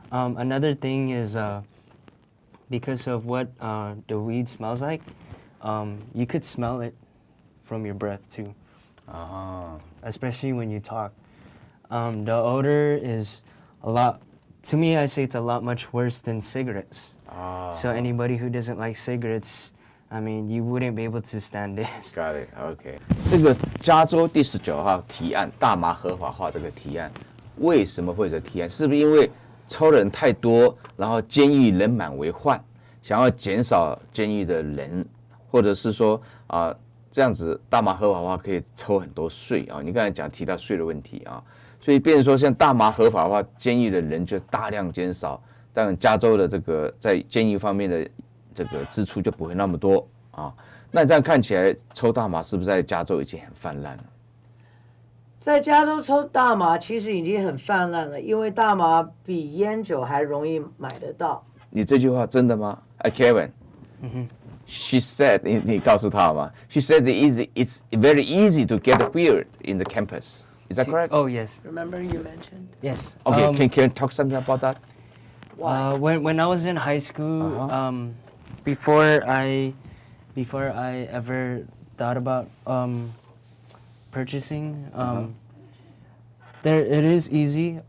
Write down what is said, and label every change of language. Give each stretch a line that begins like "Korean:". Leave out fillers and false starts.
English: Another thing is because of what the weed smells like, you could smell it from your breath too. Especially when you talk. The odor is a lot. To me, I say it's a lot much worse than cigarettes. So anybody who doesn't like cigarettes, I mean, you wouldn't be able to stand this. Got it. OK。
Chinese: 这个加州第19号提案大麻合法化这个提案，为什么会有这提案？是不是因为抽的人太多，然后监狱人满为患，想要减少监狱的人，或者是说这样子大麻合法化可以抽很多税啊？你刚才提到税的问题啊。所以变成说，像大麻合法化，监狱的人就大量减少，当然加州的这个在监狱方面的这个支出就不会那么多啊。那这样看起来，抽大麻是不是在加州已经很泛滥了？在加州抽大麻其实已经很泛滥了，因为大麻比烟酒还容易买得到。你这句话真的吗？
English: Kevin。She said，
Chinese: 你告诉他好吗
English: ？She said it's very easy to get weed in the campus. Is that correct? Oh, yes. Remember you mentioned? Yes. Okay, can you talk something about that? When I was in high school, before I ever thought about purchasing, there it is easy.